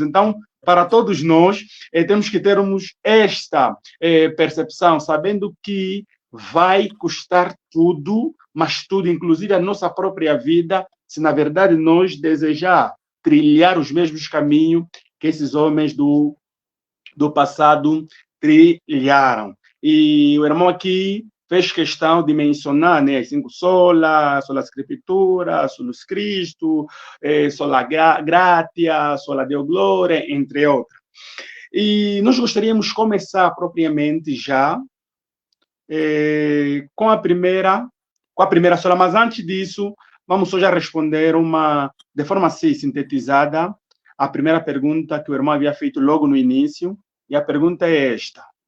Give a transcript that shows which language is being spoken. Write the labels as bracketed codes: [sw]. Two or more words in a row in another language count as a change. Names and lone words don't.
[pt] Então, para todos nós, temos que termos esta percepção, sabendo que vai custar tudo, mas tudo, inclusive a nossa própria vida, se na verdade nós desejar trilhar os mesmos caminhos que esses homens do passado trilharam. E o irmão aqui fez questão de mencionar, né, as 5 sola, [la] sola Escritura, solus Cristo, sola gratia, sola Deo Glória, [pt] entre outras. E nós gostaríamos de começar propriamente já com a primeira sola, mas antes disso, vamos só já responder de forma assim, sintetizada, a primeira pergunta que o irmão havia feito logo no início, e a pergunta é esta.